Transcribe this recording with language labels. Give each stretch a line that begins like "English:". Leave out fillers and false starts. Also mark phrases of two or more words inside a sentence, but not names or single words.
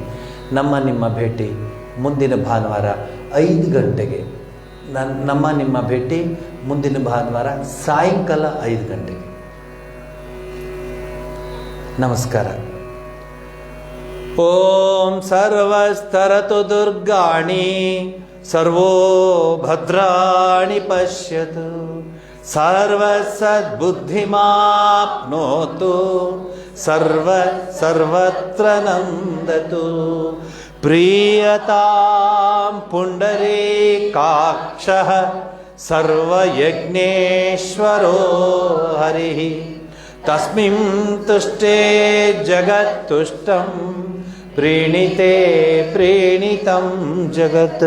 Kannada: ನಿಮ್ಮ ಭೇಟಿ ಮುಂದಿನ ಭಾನುವಾರ 5 ಗಂಟೆಗೆ ನಿಮ್ಮ ಭೇಟಿ ಮುಂದಿನ ಭಾನುವಾರ ಸಾಯಂಕಾಲ 5 ಗಂಟೆಗೆ.
Sanskrit: ನಮಸ್ಕಾರ. ಓಂ ಸರ್ವಸ್ತರತು ದುರ್ಗಾಣಿ ಸರ್ವೋ ಭದ್ರಾಣಿ ಪಶ್ಯತು ಸರ್ವಸದ್ಬುದ್ಧಿಮಾಪ್ನೋತು ಸರ್ವತ್ರ ನಂದತು ಪ್ರೀಯತಾಂ ಪುಂಡರೀಕಾಕ್ಷಃ ಸರ್ವಯಜ್ಞೇಶ್ವರೋ ಹರಿಃ ತಸ್ಮಿನ್ ತುಷ್ಟೇ ಜಗತ್ತುಷ್ಟಂ ಪ್ರೀಣಿತೆ ಪ್ರೀಣಿತಂ ಜಗತ್.